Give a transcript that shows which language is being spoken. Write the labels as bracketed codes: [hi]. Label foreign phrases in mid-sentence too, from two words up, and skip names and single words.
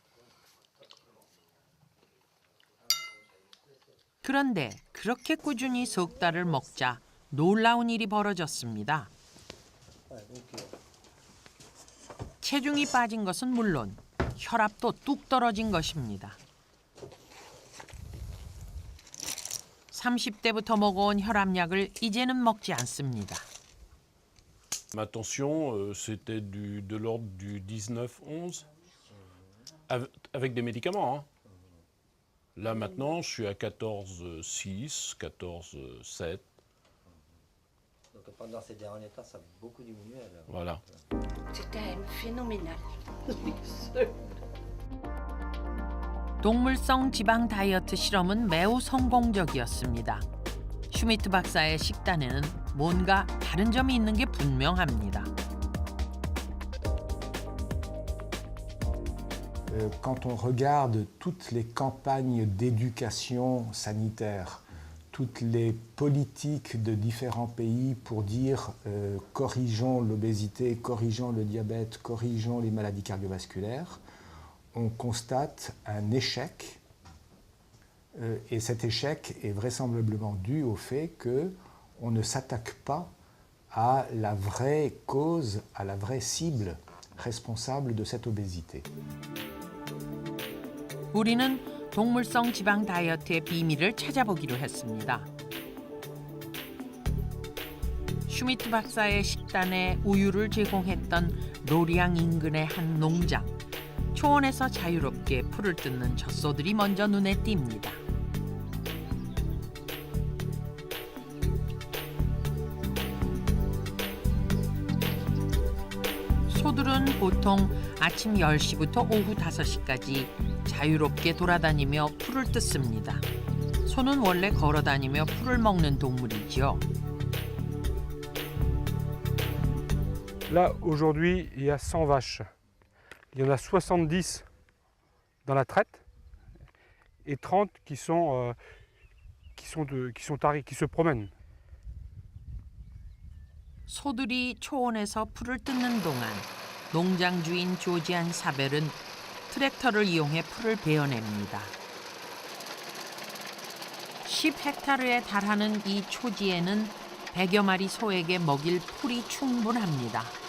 [ko] 그런데 그렇게 꾸준히 석 달을 먹자 놀라운 일이 벌어졌습니다. 체중이 빠진 것은 물론 혈압도 뚝 떨어진 것입니다. 30대부터 먹어온 혈압약을 이제는 먹지 않습니다. [fr] Ma tension, c'était de l'ordre du 19-11, avec des médicaments. Hein. Là, maintenant, je suis à 14,6, 14,7. Donc pendant ces derniers temps, ça a beaucoup diminué. Alors. Voilà. C'était phénoménal. [ko] 동물성 지방 다이어트 실험은 매우 성공적이었습니다. 슈미트 박사의 식단에는 뭔가 다른 점이 있는 게 분명합니다. [fr] Quand on regarde toutes les campagnes d'éducation sanitaire, toutes les politiques de différents pays pour dire corrigeons l'obésité, corrigeons le diabète, corrigeons les maladies cardiovasculaires, on constate un échec. Et cet échec est vraisemblablement dû au fait qu'on ne s'attaque pas à la vraie cause, à la vraie cible responsable de cette obésité. [ko] 우리는 동물성 지방 다이어트의 비밀을 찾아보기로 했습니다. 슈미트 박사의 식단에 우유를 제공했던 로리앙 인근의 한 농장. 초원에서 자유롭게 풀을 뜯는 젖소들이 먼저 눈에 띕니다. 소들은 소들은 보통 아침 10시부터 오후 5시까지 자유롭게 돌아다니며 풀을 뜯습니다. 소는 원래 걸어다니며 풀을 먹는 동물이죠. [fr] Là, aujourd'hui, il y a 100 vaches. Il y en a 70 dans la traite et 30 qui sont taries, qui se promènent. [ko] 소들이 초원에서 풀을 뜯는 동안 농장 주인 조지안 사벨은 트랙터를 이용해 풀을 베어냅니다. 10헥타르에 달하는 이 초지에는 100여 마리 소에게 먹일 풀이 충분합니다.